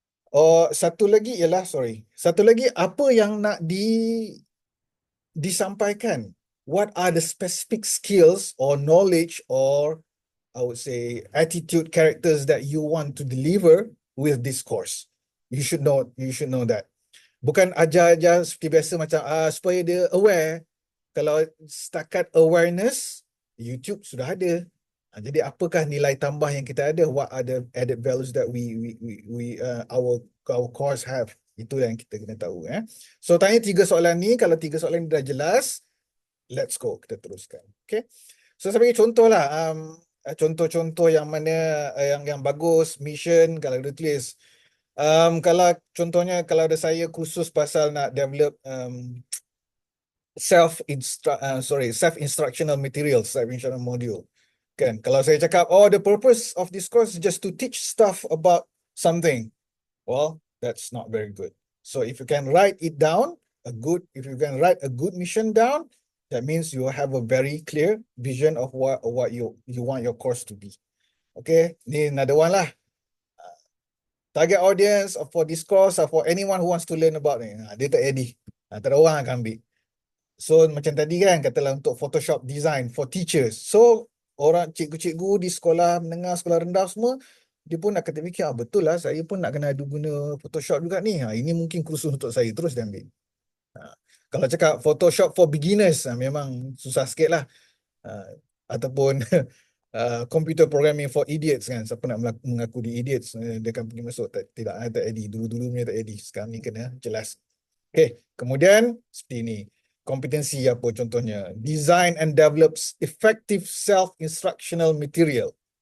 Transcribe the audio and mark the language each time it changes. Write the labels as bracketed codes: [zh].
[ms] Oh, satu lagi ialah, Satu lagi, apa yang nak disampaikan? [en] What are the specific skills or knowledge or I would say attitude characters that you want to deliver with this course? You should know that. [ms] Bukan ajar-ajar seperti biasa macam supaya dia aware. Kalau setakat awareness, YouTube sudah ada. Jadi apakah nilai tambah yang kita ada? [en] What are the added values that our course have? [ms] Itu yang kita kena tahu. So tanya 3 soalan ni. Kalau 3 soalan ni dah jelas, [en] let's go, [ms] kita teruskan. Okay. So saya bagi contoh lah, contoh-contoh yang mana yang bagus, mission kalau dia tulis. Kalau contohnya kalau ada saya kursus pasal nak develop self-instructional materials, self-instructional module. Kan, kalau saya cakap, [en] oh, the purpose of this course is just to teach stuff about something. Well, that's not very good. So if you can write it down, if you can write a good mission down, that means you have a very clear vision of what you want your course to be. Okay, ni another one lah. Target audience for this course or for anyone who wants to learn about ni. [ms] Dia tak ready. Tak ada orang akan ambil. So macam tadi kan, katalah untuk Photoshop design for teachers. So orang cikgu-cikgu di sekolah menengah, sekolah rendah semua, dia pun nak kata fikir, betul lah, saya pun nak kena ada guna Photoshop juga ni. Ini mungkin kursus untuk saya, terus dia ambil. Kalau cakap Photoshop for beginners, memang susah sikit lah. [en] Ataupun computer programming for idiots kan. [ms] Siapa nak mengaku di idiots, dia akan pergi masuk. Tidak ready. Dulu-dulu punya tak ready. Sekarang ni kena jelas. Okay, kemudian seperti ini. Kompetensi apa contohnya? [en] Design and develops effective self-instructional material.